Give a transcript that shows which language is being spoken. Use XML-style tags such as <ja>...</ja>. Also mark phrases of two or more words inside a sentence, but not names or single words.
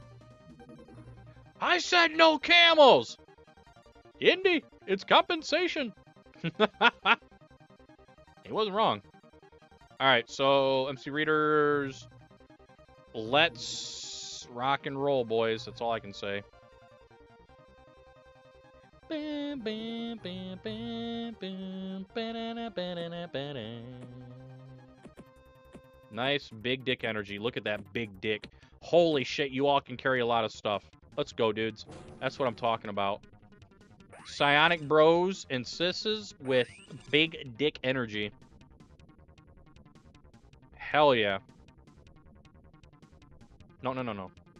<en>I said no camels! Indy, it's compensation. He wasn't wrong. Alright, so MC readers, let's rock and roll, boys. That's all I can say. Bam, bam, bam, bam, bam, ba-da-da, ba-da-da, ba-da. Nice big dick energy. Look at that big dick. Holy shit, you all can carry a lot of stuff. Let's go, dudes. That's what I'm talking about. Psionic bros and sisses with big dick energy. Hell yeah. No, no, no, no.</en>